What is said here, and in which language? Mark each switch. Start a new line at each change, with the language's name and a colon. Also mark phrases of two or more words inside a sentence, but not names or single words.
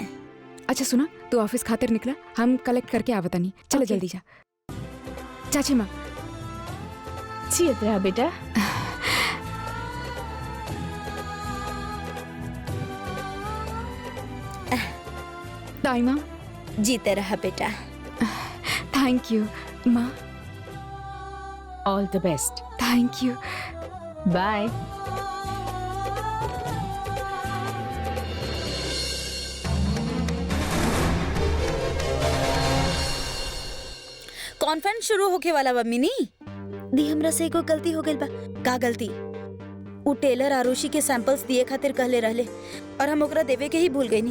Bhojpuri: अच्छा सुना, तू ऑफिस खातिर निकला, हम कलेक्ट करके आवता नहीं। चलो
English: Okay.
Bhojpuri: जल्दी जा। चाची माँ, जियत रहा बेटा। ताई माँ, जीते रहा बेटा।
English: thank you Maa, all the best. thank you. बाय।
Bhojpuri: कॉन्फ्रेंस शुरू होके वाला बा मिनी। दी हमरा से एको गलती हो गइल बा। का गलती? वो टेलर आरुषि के सैंपल्स दिए खातिर कहले रहले और हम ओकरा देवे के ही भूल गईनी।